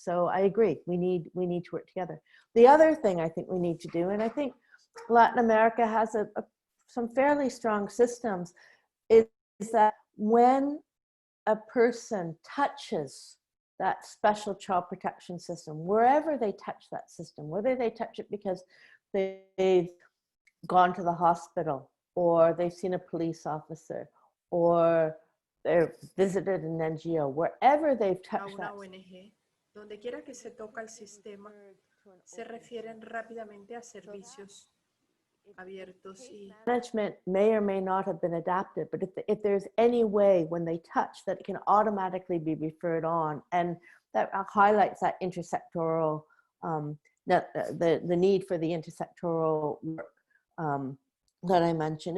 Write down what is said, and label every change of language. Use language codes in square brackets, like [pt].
[en] So I agree, we need to work together. The other thing I think we need to do, and I think Latin America has some fairly strong systems, is that when a person touches that special child protection system, wherever they touch that system, whether they touch it because they've gone to the hospital, or they've seen a police officer, or they've visited an NGO, wherever they've touched that. [es] ONG, donde quiera que se toca el sistema, se refieren rápidamente a servicios abiertos y [en] management may or may not have been adapted, but if there's any way when they touch that it can automatically be referred on, and that highlights that intersectoral, the need for the intersectoral work that I mentioned.